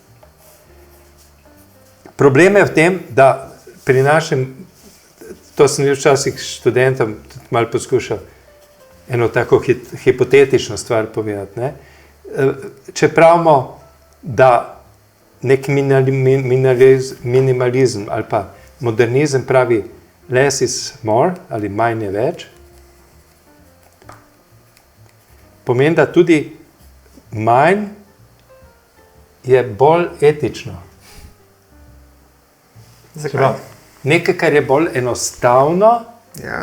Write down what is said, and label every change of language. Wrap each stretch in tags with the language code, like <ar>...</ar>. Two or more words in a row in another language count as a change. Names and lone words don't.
<sl>Problem je v tem, da pri našem, to sem včasih študentom malo poskušal, eno tako hipotetično stvar povedati. Ne? Če pravimo, da nek minimalizem ali pa modernizem pravi</sl> <en>less is more</en> <sl>ali manj je več, pomeni, da tudi manj je bolj etično. Zakaj? Nekaj, kar je bolj enostavno, Ja.</sl>